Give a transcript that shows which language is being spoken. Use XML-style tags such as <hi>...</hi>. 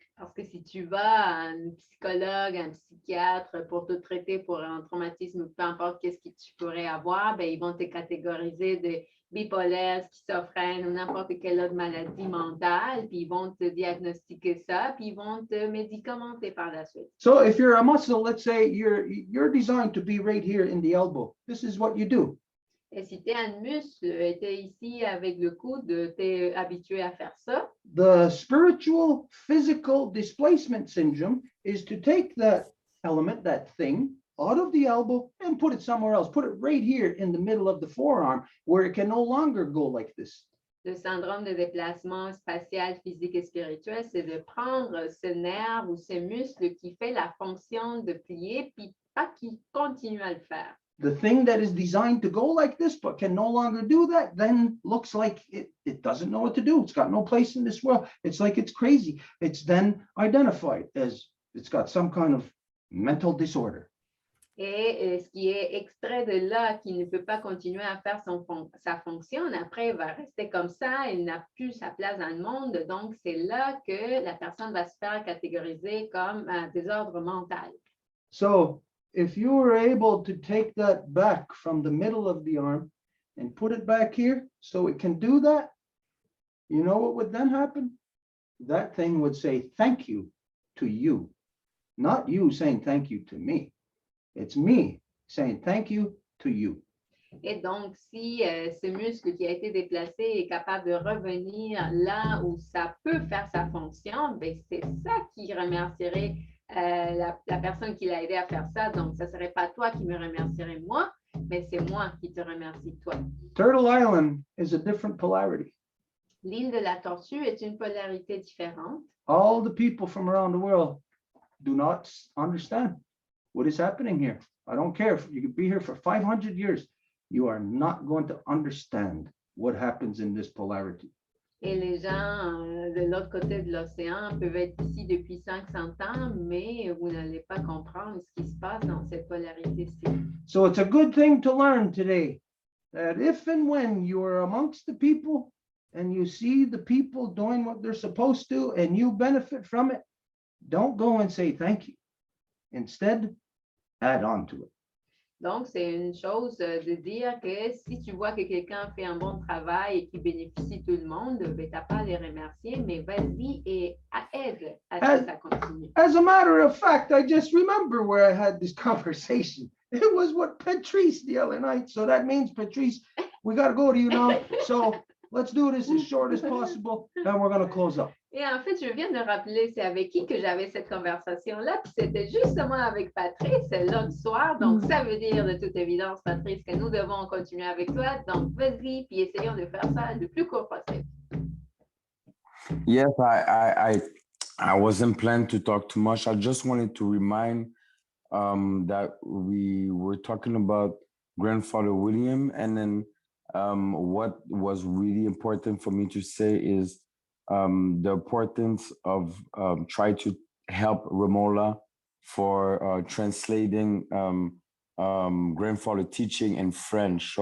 <fr>Parce que si tu vas à un psychologue, un psychiatre pour te traiter pour un traumatisme ou peu importe qu'est-ce que tu pourrais avoir, ils vont te catégoriser de bipolaire, schizophrène ou n'importe quelle autre maladie mentale, puis ils vont te diagnostiquer ça, puis ils vont te médicamenter par la suite.</fr> <en>So if you're a muscle, let's say you're designed to be right here in the elbow. This is what you do.</en> <fr>Et si tu es un muscle, tu es ici avec le coude, tu es habitué à faire ça.</fr> <en>The spiritual physical displacement syndrome is to take that element, that thing, out of the elbow and put it somewhere else. Put it right here in the middle of the forearm where it can no longer go like this.</en> <fr>Le syndrome de déplacement spatial, physique et spirituel, c'est de prendre ce nerf ou ce muscle qui fait la fonction de plier, puis pas qui continue à le faire.</fr> <en>The thing that is designed to go like this but can no longer do that then looks like it doesn't know what to do. It's got no place in this world. It's like it's crazy. It's then identified as It's got some kind of mental disorder.</en> <fr>Et ce qui est extrait de là, qui ne peut pas continuer à faire sa fonction, après, il va rester comme ça, il n'a plus sa place dans le monde. Donc, c'est là que la personne va se faire catégoriser comme un désordre mental.</fr> <en>So if you were able to take that back from the middle of the arm and put it back here so it can do that, you know what would then happen? That thing would say thank you to you, not you saying thank you to me. It's me saying thank you to you.</en> <fr>Et donc, si ce muscle qui a été déplacé est capable de revenir là où ça peut faire sa fonction, ben c'est ça qui remercierait la personne qui l'a aidé à faire ça. Donc, ce ne serait pas toi qui me remercierais moi, mais c'est moi qui te remercie toi.</fr> <en>Turtle Island is a different polarity.</en> <fr>L'île de la Tortue est une polarité différente.</fr> <en>All the people from around the world do not understand what is happening here. I don't care if you could be here for 500 years. You are not going to understand what happens in this polarity.</en> <fr>Et les gens de l'autre côté de l'océan peuvent être ici depuis 500 ans, mais vous n'allez pas comprendre ce qui se passe dans cette polarité-ci.</fr> <en>So it's a good thing to learn today that if and when you are amongst the people and you see the people doing what they're supposed to and you benefit from it, don't go and say thank you. Instead, add on to it.</en> <fr>Donc, c'est une chose de dire que si tu vois que quelqu'un fait un bon travail et qui bénéficie tout le monde, ben, tu n'as pas à les remercier, mais vas-y et aide à ce que ça continue.</fr> <en>As a matter of fact, I just remember where I had this conversation. It was with Patrice the other night. So that means, Patrice, we got to go to you now. So let's do this as short as possible, and we're going to close up.</en> <fr>Et en fait, je viens de rappeler, c'est avec qui que j'avais cette conversation-là, puis c'était justement avec Patrice l'autre soir. Donc, ça veut dire de toute évidence, Patrice, que nous devons continuer avec toi. Donc, vas-y, puis essayons de faire ça le plus court possible.</fr> <en>Yes, I wasn't planning to talk too much. I just wanted to remind that we were talking about Grandfather William, and then what was really important for me to say is the importance of try to help Romola for translating grandfather teaching in French.</en>